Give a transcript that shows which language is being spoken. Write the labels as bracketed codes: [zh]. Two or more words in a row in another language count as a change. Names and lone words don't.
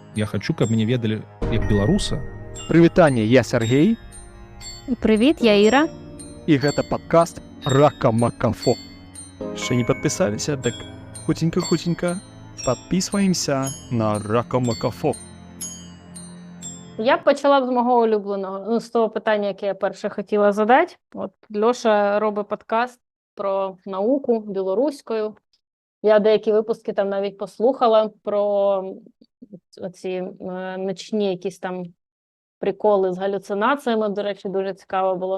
[be] Я хачу, каб мяне ведалі як беларуса. Прывітанне, я Сергей, [uk] Привіт, я Іра. [be] і гэта падкаст Рака-Макафо. Яшчэ не падпісаліся, так хуценька падпісваемся на Рака-Макафо. [uk] Я б почала з мого улюбленого, з того питання, яке я перше хотіла задати. От Льоша робить подкаст про науку білоруською. Я деякі випуски там навіть послухала про оці ночні якісь там приколи з галюцинаціями, до речі, дуже цікаво було.